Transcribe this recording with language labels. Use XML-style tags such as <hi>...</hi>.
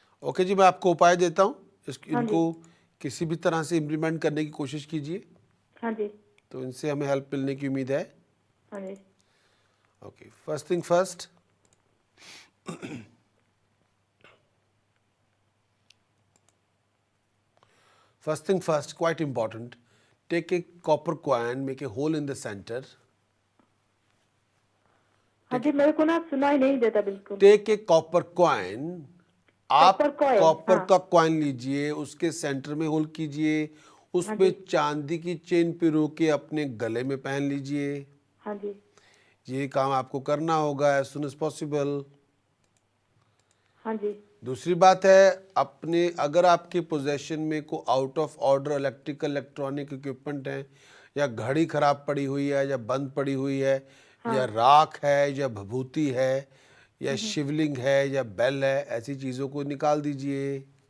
<hi>Okay जी, मैं आपको उपाय देता हूँ। हाँ इनको किसी भी तरह से इम्प्लीमेंट करने की कोशिश कीजिए, हाँ जी तो इनसे हमें हेल्प मिलने की उम्मीद है। हाँ जी</hi> <en>okay, first thing first, first thing first, quite important, take a copper coin, make a hole in the center,</en> <hi>हाँ जी, मेरे को ना सुनाई नहीं देता बिल्कुल।</hi> <en>take a copper coin,</en> <hi>आप</hi> <en>Copper coin, copper</en> <hi>हाँ। का कॉइन लीजिए, उसके सेंटर में होल कीजिए, हाँ उसमें जी चांदी की चेन पिरो के अपने गले में पहन लीजिए। हाँ जी ये काम आपको करना होगा</hi> <en>As soon as possible.</en> <hi>हाँ जी दूसरी बात है, अपने अगर आपके पोजेशन में को out of order electrical electronic equipment है, या घड़ी खराब पड़ी हुई है, या बंद पड़ी हुई है, या राख है, या भभूति है, या शिवलिंग है, या बेल है, ऐसी चीज़ों को निकाल दीजिए।</hi>